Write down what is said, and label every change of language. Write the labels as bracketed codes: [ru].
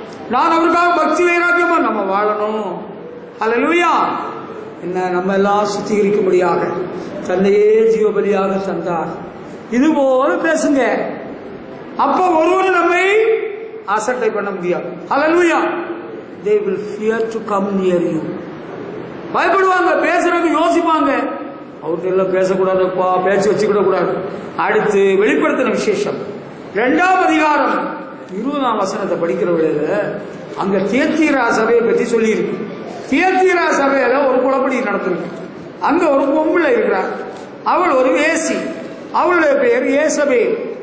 [ta] நான் அவருக்காக பக்தி வைராக்கியமா நம்ம வாழணும். அல்லேலூயா. என்ன நம்ம எல்லாம் சுத்திகரிக்கும்படியாக தன்னையே ஜீவபலியாக தந்தார். இது போல பேசுங்க. அப்ப ஒருவரும் நம்மை அசட்டை பண்ண முடியாது. அல்லேலூயா. [en] They will fear to come near you. [ta] பயப்படுவாங்க, பேசுறதுக்கு யோசிப்பாங்க. அவர்கிட்ட எல்லாம் பேசக்கூடாதுப்பா, பேச்சு வச்சுக்கிட கூடாது. அடுத்து வெளிப்படுத்தின விசேஷம் 2ஆம் அதிகாரம் 20ஆம் வசனத்தை படிக்கிற வேளையில அங்க தியத்தீரா சபையை பற்றி சொல்லியிருக்கு. தியத்தீரா சபையில ஒரு குழப்படி நடந்திருக்கு. அங்க ஒரு பொம்பளை இருக்கிறார், அவள் ஒரு வேசி, அவளுடைய பெயர் ஏசபேல்.